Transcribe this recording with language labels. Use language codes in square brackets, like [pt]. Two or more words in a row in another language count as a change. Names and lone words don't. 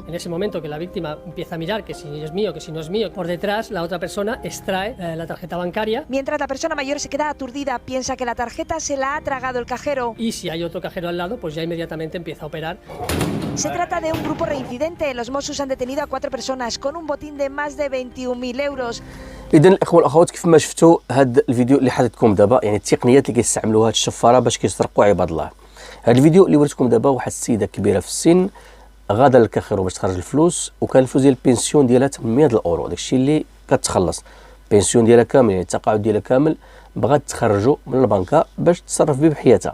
[es] En ese momento que la víctima empieza a mirar que si es mío, que si no es mío, por detrás la otra persona extrae la tarjeta bancaria. Mientras la persona mayor se queda aturdida, piensa que la tarjeta se la ha tragado el cajero. Y si hay otro cajero al lado, pues ya inmediatamente empieza a operar. Se trata de un grupo reincidente. Los Mossos han detenido a 4 personas con un botín de más de 21.000 euros. [ar] اذا الاخوه والاخوات كيف ما شفتوا هذا الفيديو اللي حطيتكم دابا، يعني التقنيات اللي كيستعملوها هاد الشفاره باش كيسرقوا عباد الله. هذا الفيديو اللي وريتكم دابا واحد السيده كبيره في السن غادا للكاخيرو باش تخرج الفلوس، وكان الفلوس ديال البنسيون ديالها 800 الاورو، داكشي اللي كتخلص البنسيون ديالها كامل، يعني التقاعد ديالها كامل بغات تخرجو من البنكه باش تصرف به بحياتها.